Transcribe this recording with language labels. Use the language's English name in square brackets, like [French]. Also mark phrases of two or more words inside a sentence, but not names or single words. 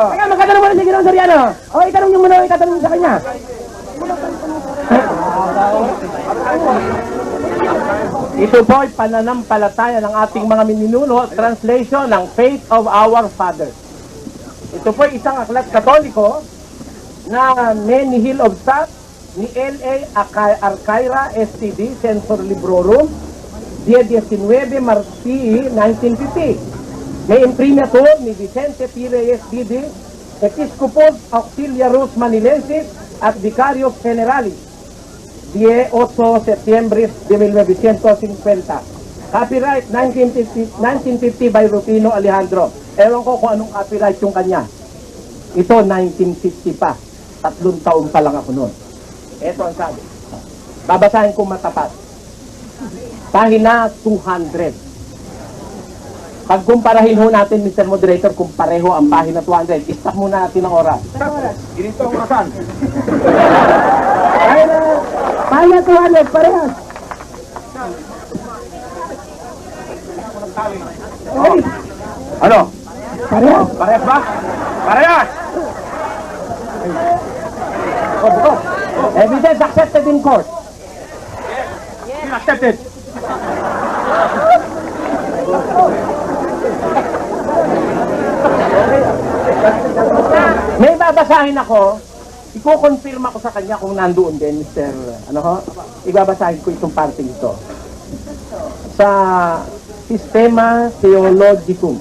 [Filipino] Kaya magkatanong mo na si Ginoong Soriano. O, itanong niyo muna, itatanong niyo sa kanya. Ito po ay pananampalataya ng ating mga mininuno, translation ng Faith of Our Fathers. Ito po ay isang aklat katoliko na Menihil of Stat ni L.A. [Latin] Arcaira STD, Censor Librorum, Dia 19 Marci 1950. [Filipino] May imprimatur ni Vicente Pires STD, [Latin] Episcopos Auxiliaros Manilensis [Filipino] at [Latin] Vicarios Generalis. [Filipino] 8 Setyembre de 1950. [English] Copyright 1950 by Rufino Alejandro. [Filipino] Ewan ko kung anong copyright yung kanya. Ito 1950 pa. 3 taon pa lang ako noon. Ito ang sabi. Babasahin ko matapat. Pahina 200. Pagkumparahin ho natin, Mr. Moderator, kung pareho ang pahina 200, stop muna natin ang oras. Ganito ang orasan. Pahina 200, parehas. Ano? Parehas. Parehas ba? Parehas! [English] Evidence accepted in court. Accepted. [Filipino] May babasahin ako, iko-confirm ako sa kanya kung nandoon din, Mr. Ano ho? Ibabasahin ko itong parting ito. Sa Sistema Theologicum.